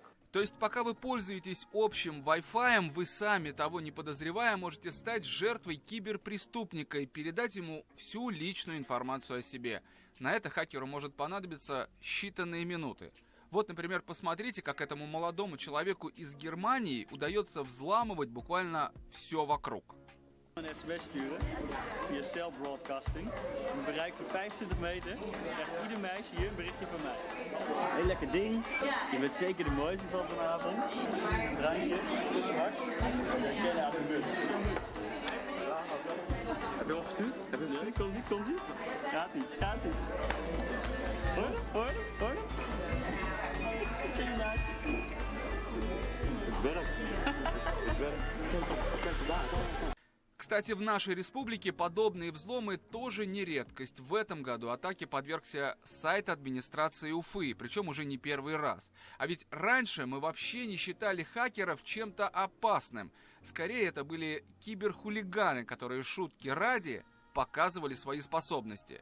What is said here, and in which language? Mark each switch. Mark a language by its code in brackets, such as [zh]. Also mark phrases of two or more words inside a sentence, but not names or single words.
[ru] То есть, пока вы пользуетесь общим Wi-Fi, вы сами, того не подозревая, можете стать жертвой киберпреступника и передать ему всю личную информацию о себе. На это хакеру может понадобиться считанные минуты. Вот, например, посмотрите, как этому молодому человеку из Германии удается взламывать буквально все вокруг. [nl] Een sms sturen via [en] cell broadcasting. [nl] Een bereik van 25 meter krijgt ieder meisje hier een berichtje van mij. Heel lekker ding. Je bent zeker de mooiste van vanavond. Drankje, zwart. Herkennen aan de muts. Heb je al gestuurd? Ja, komt ie? Gaat ie. Hoor je? Ken je meisje? Het werkt. Het werkt. [ru] Кстати, в нашей республике подобные взломы тоже не редкость. В этом году атаке подвергся сайт администрации Уфы, причем уже не первый раз. А ведь раньше мы вообще не считали хакеров чем-то опасным. Скорее, это были киберхулиганы, которые шутки ради показывали свои способности.